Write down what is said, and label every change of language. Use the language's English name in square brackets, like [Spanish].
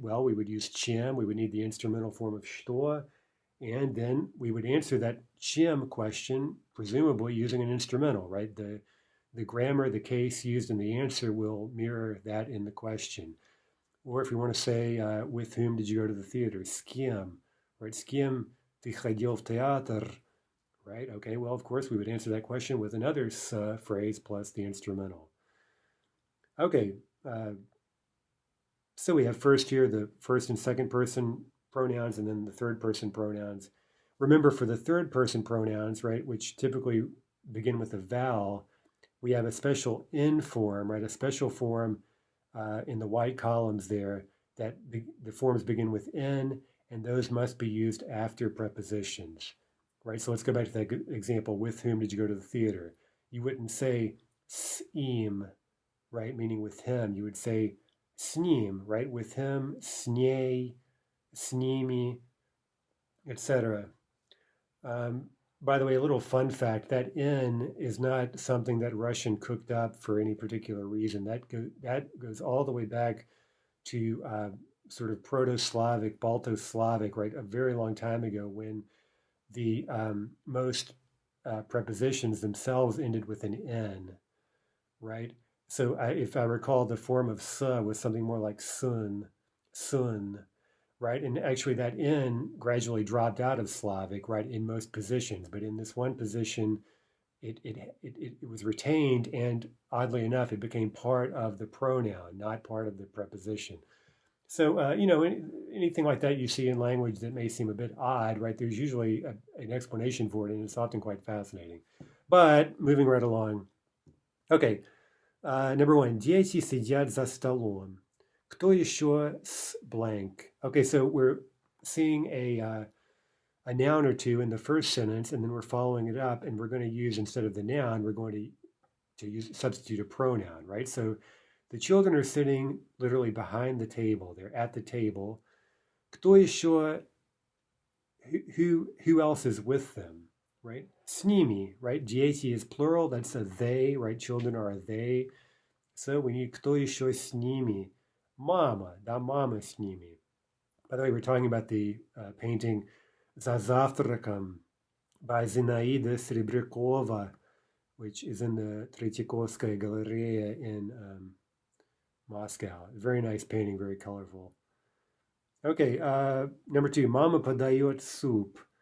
[English] Well, we would use чем, we would need the instrumental form of что, and then we would answer that чем question, presumably using an instrumental, right? The grammar, the case used in the answer will mirror that in the question. Or if we want to say, with whom did you go to the theater? [Russian] С кем, right? С кем ты ходил в театр, right? [English] Okay, well, of course, we would answer that question with another phrase plus the instrumental. Okay, so we have first here the first and second person pronouns and then the third person pronouns. Remember, for the third person pronouns, right, which typically begin with a vowel, we have a special in form, right? A special form in the white columns there that the forms begin with in, and those must be used after prepositions, right? So let's go back to that example. With whom did you go to the theater? You wouldn't say s im, right? Meaning with him. You would say [Russian] с ним, [English] right? With him, [Russian] с ней, с ними, etc. [English] By the way, a little fun fact, that in is not something that Russian cooked up for any particular reason. That goes all the way back to sort of Proto-Slavic, Balto-Slavic, right? A very long time ago when the most prepositions themselves ended with an N, right? So if I recall, the form of sa was something more like sun, right? And actually that N gradually dropped out of Slavic, right, in most positions. But in this one position, it was retained, and oddly enough, it became part of the pronoun, not part of the preposition. So, anything like that you see in language that may seem a bit odd, right, there's usually an explanation for it, and it's often quite fascinating. But moving right along. Okay, number one, [Russian] дети сидят за столом. Кто еще с blank? [English] Okay, so we're seeing a noun or two in the first sentence, and then we're following it up, and we're going to use, instead of the noun, we're going to substitute a pronoun, right? So the children are sitting literally behind the table. They're at the table. [Russian] Кто еще? [English] Who else is with them, right? [Russian] С ними, right? [English] Дети is plural. That's a they, right? Children are a they. So we need [Russian] кто еще с ними? Mama, da mama с ними. [English] By the way, we're talking about the painting За завтраком by Zinaida Srebrekova, which is in the Tretyakovskaya Galleria in Moscow. Very nice painting, very colorful. Okay, number two, Mama [Russian] подает суп.